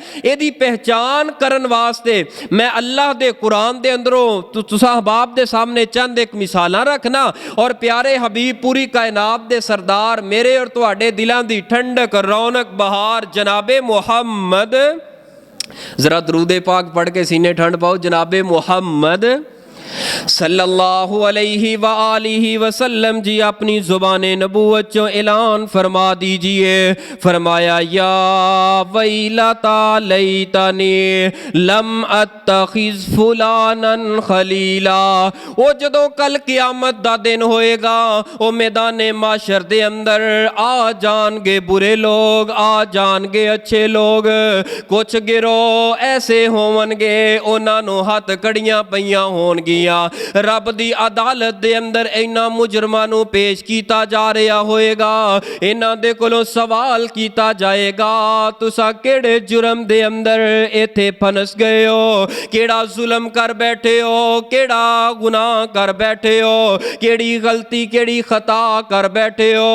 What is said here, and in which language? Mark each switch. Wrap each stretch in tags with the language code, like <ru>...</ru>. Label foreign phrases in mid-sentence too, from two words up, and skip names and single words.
<pa>ایہدی پہچان کرن واسطے میں اللہ دے قرآن دے اندروں تساں احباب دے سامنے چند اک مثالاں رکھنا، اور پیارے حبیب پوری کائنات دے سردار میرے اور تہاڈے دلاں دی ٹھنڈک رونق بہار جناب محمد، ذرا درود پاک پڑھ کے سینے ٹھنڈ پاؤ، جناب محمد</pa> <ar>صلى الله عليه وآله وسلم</ar> <pa>جی اپنی زبان نبوت چوں اعلان فرما دیجیے.</pa> <ar>فرمایا يا ويلتى ليتني لم أتخذ فلانا خليلا.</ar> <pa>او جدوں کل قیامت دا دن ہووے گا، او میدان محشر دے اندر آ جاݨ گے برے لوک، آ جاݨ گے اچھے لوک. کجھ گروہ ایسے ہووݨ گے انہاں نوں ہتھکڑیاں پئیاں ہوݨ گیاں، رب دی عدالت دے اندر انہاں مجرماں نوں پیش کیتا جا رہیا ہووے گا، انہاں دے کولوں سوال کیتا جائے گا تساں کیہڑے جرم دے اندر ایتھے پھس گئے ہو، کیہڑا ظلم کر بیٹھے ہو، کیہڑا گناہ کر بیٹھے ہو، کیہڑی غلطی کیہڑی خطا کر بیٹھے ہو.</pa>